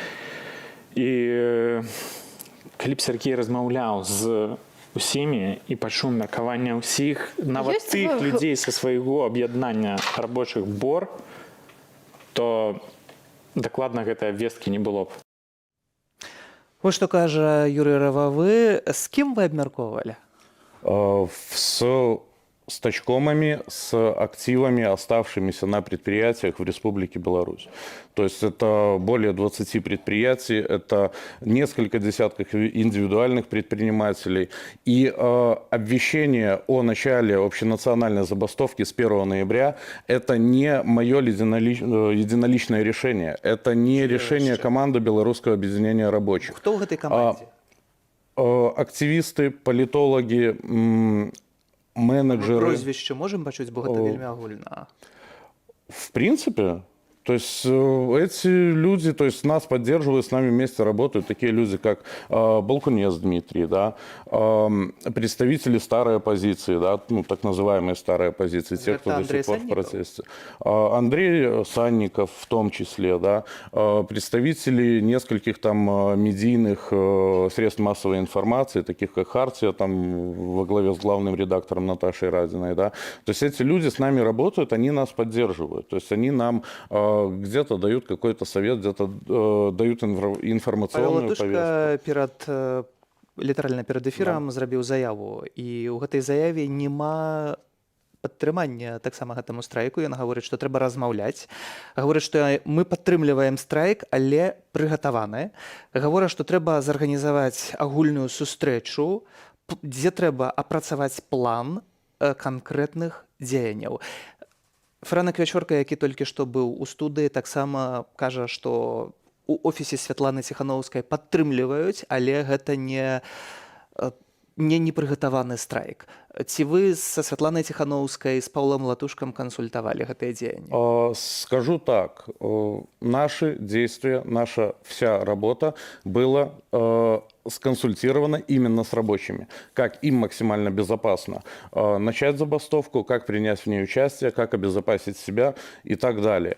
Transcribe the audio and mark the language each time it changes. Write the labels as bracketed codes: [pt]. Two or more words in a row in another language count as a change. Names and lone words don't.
[be] І калі б Сергей размаўляў з усімі і пачуў меркаванне ўсіх, нават тых людзей са свайго аб'яднання рабочых БОР, то дакладна гэтай абвесткі не было б. Вось што кажа Юрий Рававы. З кім вы абмяркоўвалі? [ru] С тачкомами, с активами, оставшимися на предприятиях в Республике Беларусь. То есть это более 20 предприятий, это несколько десятков индивидуальных предпринимателей. И обвещение о начале общенациональной забастовки с 1 ноября – это не мое единоличное решение. Это не решение команды Белорусского объединения рабочих. Кто в этой команде? Активисты, политологи, менеджеры. Прозвище можем [be] пачуць, бо гэта вельмі агульна. [ru] В принципе, То есть эти люди, то есть нас поддерживают, с нами вместе работают такие люди, как Балкунец Дмитрий, да, представители старой оппозиции, да, ну, так называемые старые оппозиции, те, кто до Андрей сих пор в Санников? протесте. Андрей Санников в том числе, да, представители нескольких там медийных средств массовой информации, таких как «Хартия», там во главе с главным редактором Наташей Радиной, да. То есть эти люди с нами работают, они нас поддерживают, то есть они нам где-то дают какой-то совет, где-то дают Павел информационную повестку. [be] Латушка літаральна перад эфірам зрабіў заяву, і ў гэтай заяве няма падтрымання таксама гэтаму страйку. Ён гаворыць, што трэба размаўляць, гаворыць, што мы падтрымліваем страйк, але прыгатаваны, гаворыць, што трэба зарганізаваць агульную сустрэчу, дзе трэба апрацаваць план канкрэтных дзеянняў. Франак Вячорка, які толькі што быў у студыі, таксама кажа, што у офісе Святланы Ціханаўскай падтрымліваюць, але гэта не непрыгатаваны страйк. Ці вы са Святланай Ціханаўскай, з Паўлам Латушкам кансультавалі гэтыя дзеянні? [ru] Скажу так, наши действия, наша вся работа была сконсультирована именно с рабочими. Как им максимально безопасно начать забастовку, как принять в ней участие, как обезопасить себя и так далее.